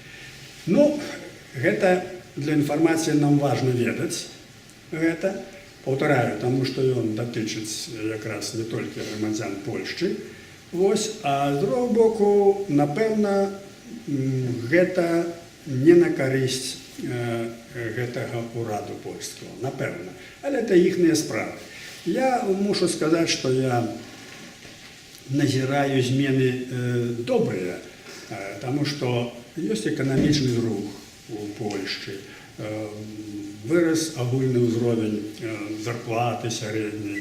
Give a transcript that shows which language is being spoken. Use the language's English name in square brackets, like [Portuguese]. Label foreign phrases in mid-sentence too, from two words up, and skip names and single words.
[Belarusian] Гэта для інфармацыі нам важно ведаць, гэта, [Russian] повторяю, тому что он [Belarusian] дотычыць якраз не толькі грамадзян Польшчы. А з другого боку, напэўна, гэта не на карысць гэтага ураду польскага, напэўна. Але это іхныя справы. Я мушу сказаць, што я назіраю змены добрыя, таму што ёсць эканамічны рух у Польшчы, вырос агульны ўзровень зарплаты сярэдняй.